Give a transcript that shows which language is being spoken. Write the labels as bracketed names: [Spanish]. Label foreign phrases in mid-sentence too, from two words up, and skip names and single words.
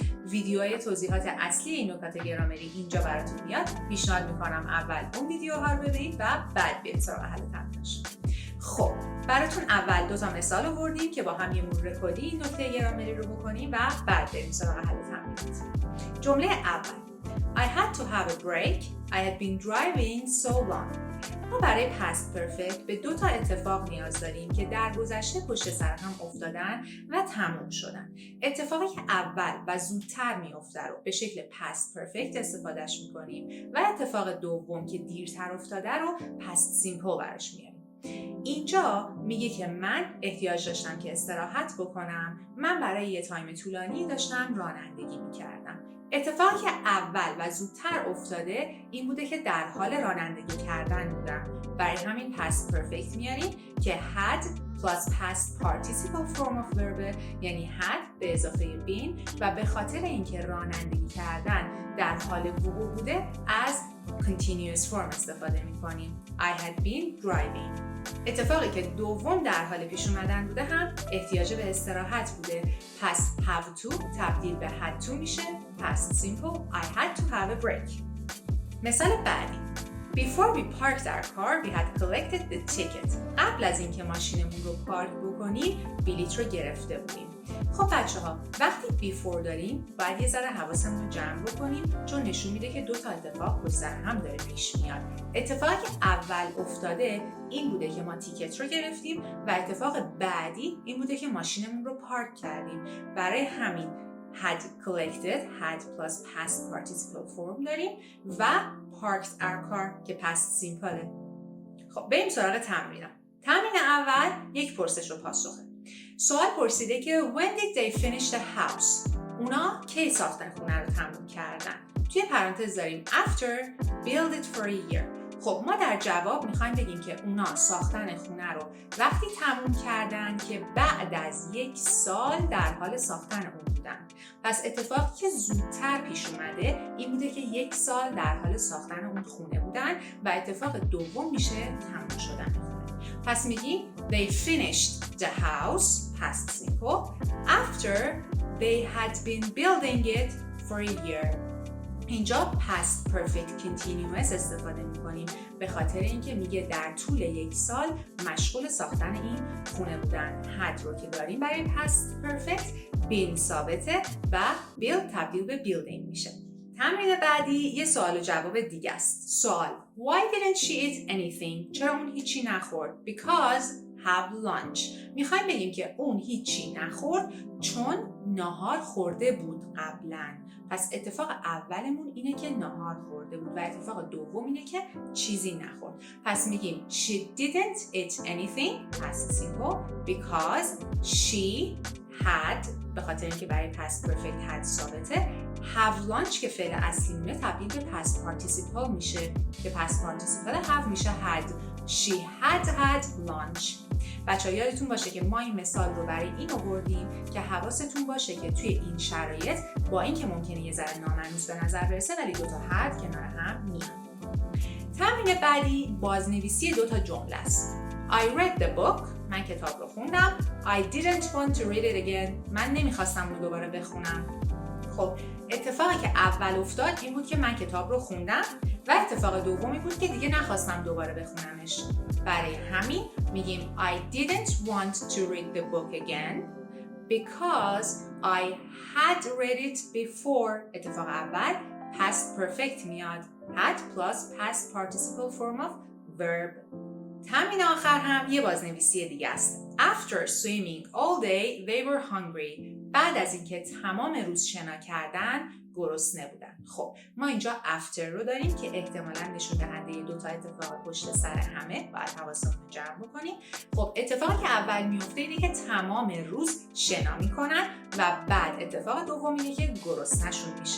[Persian] ویدیوهای توضیحات اصلی این نکات گرامری اینجا براتون میاد. پیشنهاد می‌کنم اول اون ویدیوها رو ببینید و بعد برید سراغ حل تمریناش. خب براتون اول 2 تا مثال آوردیم که با هم یه مرور کلی این نکته گرامری رو بکنیم و بعد بریم سراغ حل تمرینات. جمله اول [English] I had to have a break. I had been driving so long. [Persian] ما برای [English] past perfect [Persian] به 2 تا اتفاق نیاز داریم که در گذشته پشت سر هم افتادن و تموم شدن. اتفاقی که اول و زودتر میفته رو به شکل [English] past perfect [Persian] استفادهش میکنیم و اتفاق دوم که دیرتر افتاده رو [English] past simple [Persian] براش میاریم. اینجا میگه که من احتیاج داشتم که استراحت بکنم. من برای یه تایم طولانی داشتم رانندگی میکردم. اتفاقی که اول و زودتر افتاده این بوده که در حال رانندگی کردن بودم. برای همین past perfect میاریم که [English] had plus past participle form of verb، [Persian] یعنی had به اضافه been و به خاطر اینکه رانندگی کردن در حال وقوع بوده از [English] continuous form [Persian] استفاده میکنیم. [English] I had been driving. [Persian] اتفاقی که دوم در حال پیش اومدن بوده هم احتیاج به استراحت بوده. [English] پس have to [Persian] تبدیل به [English] had to میشه. past simple I had to have a break. [Persian] مثال بعدی [English] Before we parked our car, we had collected the ticket. [Persian] قبل از اینکه ماشینمون رو پارک بکنیم، بلیط رو گرفته بودیم. خب بچه‌ها، وقتی before داریم، باید یه ذره حواسمون رو جمع بکنیم چون نشون میده که 2 تا اتفاق پشت سر هم داره پیش میاد. اتفاقی که اول افتاده این بوده که ما تیکت رو گرفتیم و اتفاق بعدی این بوده که ماشینمون رو پارک کردیم. برای همین [English] had collected, had plus past participle form [Persian] داریم و [English] parked our car که past simple. [Persian] خب بریم سراغ تمرین اول یک پرسش و پاسخه. سوال پرسیده که [English] when did they finish the house؟ [Persian] اونا کی ساختن خونه رو تموم کردن؟ توی پرانتز داریم [English] after build it for a year. [Persian] خب ما در جواب میخوایم بگیم که اونا ساختن خونه رو وقتی تموم کردن که بعد از 1 سال در حال ساختن اون بودن. پس اتفاقی که زودتر پیش اومده این بوده که 1 سال در حال ساختن اون خونه بودن و اتفاق دوم میشه تموم شدن خونه. پس میگیم [English] they finished the house past simple after they had been building it for a year. [Persian] اینجا [English] past perfect continuous [Persian] استفاده میکنیم به خاطر اینکه میگه در طول 1 سال مشغول ساختن این خونه بودن. had رو که داریم برای [English] past perfect been [Persian] ثابته و build تبدیل به building میشه. تمرین بعدی یه سوال و جواب دیگه است. سوال [English] Why didn't she eat anything؟ [Persian] چرا اون هیچی نخورد؟ [English] Because have lunch. [Persian] میخوایم بگیم که اون هیچی نخورد چون ناهار خورده بود قبلاً. پس اتفاق اولمون اینه که ناهار خورده بود و اتفاق دوم اینه که چیزی نخورد. پس میگیم [English] she didn't eat anything past simple because she had [Persian] به خاطر اینکه برای [English] past perfect had ثابته. have lunch [Persian] که فعل اصلی مونه تبدیل به [English] past participle [Persian] میشه که [English] past participle have [Persian] میشه had. [English] she had lunch. [Persian] بچه‌ها یادتون باشه که ما این مثال رو برای این آوردیم که حواستون باشه که توی این شرایط با اینکه ممکنه یه ذره نامنوس به نظر برسه ولی 2 تا had کنار هم میان. تمرین بعدی بازنویسی 2 تا جمله است. [English] I read the book. [Persian] من کتاب رو خوندم. [English] I didn't want to read it again. [Persian] من نمیخواستم رو دوباره بخونم. خب اتفاقی که اول افتاد این بود که من کتاب رو خوندم و اتفاق دومی بود که دیگه نخواستم دوباره بخونمش. برای همین میگیم [English] I didn't want to read the book again because I had read it before. [Persian] اتفاق اول [English] past perfect [Persian] میاد. [English] had plus past participle form of verb. [Persian] تمرین آخر هم یه بازنویسی دیگه است. [English] After swimming all day they were hungry. [Persian] بعد از اینکه تمام روز شنا کردن گرسنه بودن. خب ما اینجا after رو داریم که احتمالاً نشون دهنده 2 تا اتفاق پشت سر همه. باید حواسمون رو جمع بکنیم. خب اتفاقی که اول میفته اینه که تمام روز شنا میکنن و بعد اتفاق دوم اینه که گرسنه‌شون میشه.